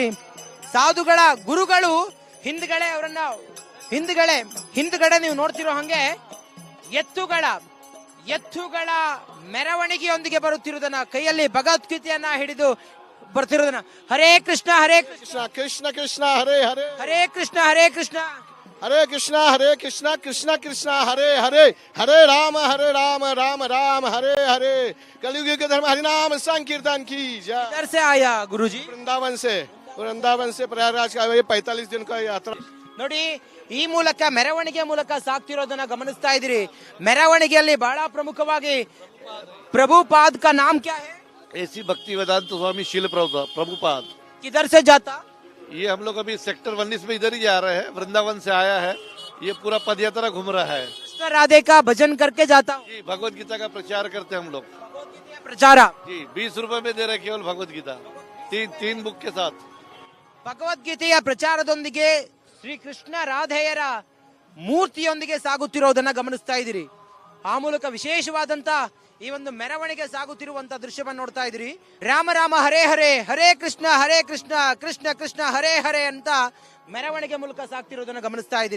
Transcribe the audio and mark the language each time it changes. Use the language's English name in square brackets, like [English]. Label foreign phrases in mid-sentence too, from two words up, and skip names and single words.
[Kannada] ಸಾಧುಗಳ ಗುರುಗಳು ಹಿಂದ್ಗಡೆ ಅವರನ್ನ ಹಿಂದ್ಗಡೆ ನೀವು ನೋಡ್ತಿರೋ ಹಂಗೆ ಎತ್ತುಗಳ ಮೆರವಣಿಗೆಯೊಂದಿಗೆ ಬರುತ್ತಿರುವುದನ್ನ, ಕೈಯಲ್ಲಿ ಭಗವದ್ಗೀತೆಯನ್ನ ಹಿಡಿದು ಬರ್ತಿರೋದನ್ನ. ಹರೇ ಕೃಷ್ಣ ಹರೇ ಕೃಷ್ಣ ಕೃಷ್ಣ ಕೃಷ್ಣ ಹರೇ ಹರೇ. ಹರೇ ಕೃಷ್ಣ ಹರೇ ಕೃಷ್ಣ [Hindi] हरे कृष्णा कृष्णा कृष्णा हरे हरे. हरे राम राम राम हरे हरे. कलयुग के धर्म हरिनाम संकीर्तन की जय. इधर से आया गुरुजी? वृंदावन से प्रयागराज का ये 45 दिन का यात्रा. [Kannada] ನೋಡಿ, ಈ ಮೂಲಕ ಮೆರವಣಿಗೆ ಮೂಲಕ ಸಾಕ್ತಿರೋದನ್ನ ಗಮನಿಸ್ತಾ ಇದ್ದೀರಿ. ಮೆರವಣಿಗೆಯಲ್ಲಿ ಬಹಳ ಪ್ರಮುಖವಾಗಿ [Hindi] प्रभुपाद का नाम क्या है? ऐसी भक्ति वेदांत स्वामी शील प्रभुपाद. किधर से जाता? ये हम लोग अभी सेक्टर 19 में इधर ही जा रहे हैं. वृंदावन से आया है. ये पूरा पदयात्रा घूम रहा है. कृष्ण राधे का भजन करके जाता हूँ. जी, भगवत गीता का प्रचार करते हैं हम लोग. प्रचार जी, 20 रुपए में दे रहे केवल भगवत गीता, तीन बुक के साथ. [Kannada] ಭಗವದ್ಗೀತೆಯ ಪ್ರಚಾರದೊಂದಿಗೆ ಶ್ರೀಕೃಷ್ಣ ರಾಧೆಯರ ಮೂರ್ತಿಯೊಂದಿಗೆ ಸಾಗುತ್ತಿರೋದನ್ನ ಗಮನಿಸ್ತಾ ಇದ್ದೀರಿ. ಆ ಮೂಲಕ ವಿಶೇಷವಾದಂತ ಈ ಒಂದು ಮೆರವಣಿಗೆ ಸಾಗುತ್ತಿರುವಂತ ದೃಶ್ಯವನ್ನು ನೋಡ್ತಾ ಇದ್ದೀರಿ. ರಾಮ ರಾಮ ಹರೇ ಹರೇ, ಹರೇ ಕೃಷ್ಣ ಕೃಷ್ಣ ಕೃಷ್ಣ ಹರೇ ಹರೇ ಅಂತ ಮೆರವಣಿಗೆ ಮೂಲಕ ಸಾಗ್ತಿರೋದನ್ನ ಗಮನಿಸ್ತಾ ಇದ್ದೀರಿ.